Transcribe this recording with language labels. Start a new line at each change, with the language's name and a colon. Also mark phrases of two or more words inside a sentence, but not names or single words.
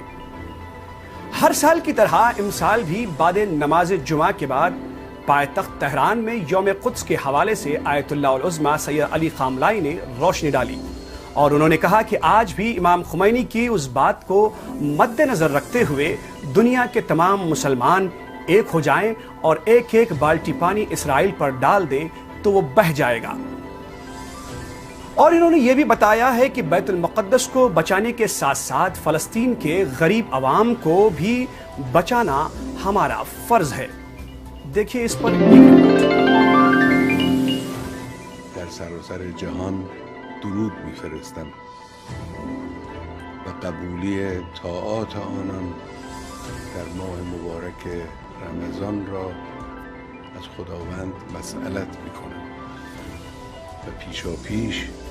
Urdu: ہر سال کی طرح امسال بھی بعد نماز جمعہ کے بعد پائتخت تہران میں یوم قدس کے حوالے سے آیت اللہ العظمیٰ سید علی خامنائی نے روشنی ڈالی اور انہوں نے کہا کہ آج بھی امام خمینی کی اس بات کو مد نظر رکھتے ہوئے دنیا کے تمام مسلمان ایک ہو جائیں اور ایک ایک بالٹی پانی اسرائیل پر ڈال دیں تو وہ بہہ جائے گا۔ اور انہوں نے یہ بھی بتایا ہے کہ بیت المقدس کو بچانے کے ساتھ ساتھ فلسطین کے غریب عوام کو بھی بچانا ہمارا فرض ہے۔ دیکھیے اس پر
Persian: در سراسر جهان درود می‌فرستم و قبولی طاعات آنان در ماه مبارک رمضان را از خداوند مسئلت می‌کنم و پیشا پیش